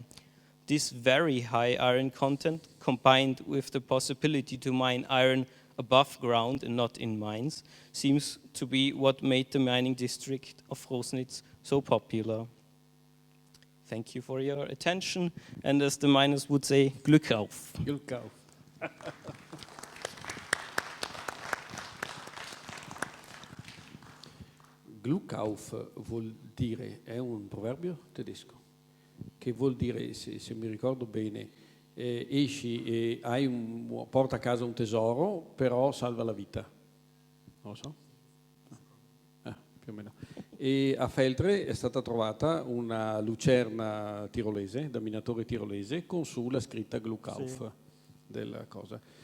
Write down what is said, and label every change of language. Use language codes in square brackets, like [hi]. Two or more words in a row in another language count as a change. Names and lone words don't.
[en] This very high iron content, combined with the possibility to mine iron above ground and not in mines, seems to be what made the mining district of Frosnitz so popular. Thank you for your attention, and as the miners would say, [de] Glück auf. Glück auf. Glück auf [it] vuol dire, è un proverbio tedesco, che vuol dire, se mi ricordo bene, esci e porta a casa un tesoro, però salva la vita. Non lo so. più o meno. E a Feltre è stata trovata una lucerna tirolese, da minatore tirolese, con su la scritta Gluckauf della cosa.